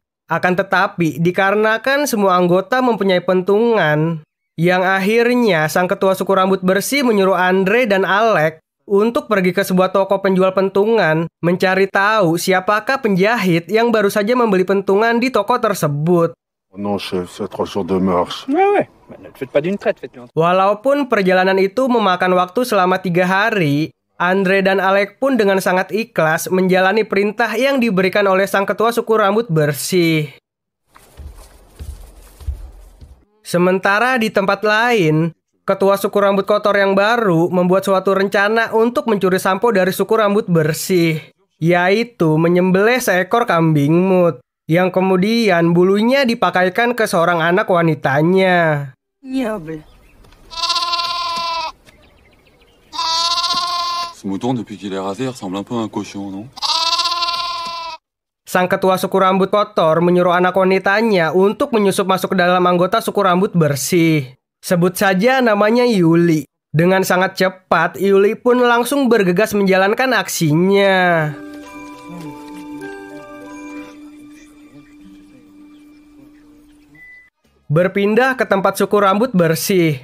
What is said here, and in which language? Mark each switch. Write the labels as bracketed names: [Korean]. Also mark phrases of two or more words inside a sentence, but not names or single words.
[Indonesian] Akan tetapi, dikarenakan semua anggota mempunyai pentungan, yang akhirnya sang ketua suku rambut bersih menyuruh Andre dan Alec untuk pergi ke sebuah toko penjual pentungan mencari tahu siapakah penjahit yang baru saja membeli pentungan di toko tersebut. [French] Oh non, chef, c'est 3 jours de marche. Ouais. Ne faites pas d'une traite, faites-le. [Indonesian] Walaupun perjalanan itu memakan waktu selama 3 hari, Andre dan Alec pun dengan sangat ikhlas menjalani perintah yang diberikan oleh sang ketua suku rambut bersih. Sementara di tempat lain, ketua suku rambut kotor yang baru membuat suatu rencana untuk mencuri sampo dari suku rambut bersih, yaitu menyembelih seekor kambing mut, yang kemudian bulunya dipakaikan ke seorang anak wanitanya. [French] Ignoble. Ce mouton, depuis qu'il est rasé, ressemble un peu à un cochon, non? [Indonesian] Sang ketua suku rambut kotor menyuruh anak wanitanya untuk menyusup masuk ke dalam anggota suku rambut bersih. Sebut saja namanya Yuli. Dengan sangat cepat, Yuli pun langsung bergegas menjalankan aksinya. Berpindah ke tempat suku rambut bersih.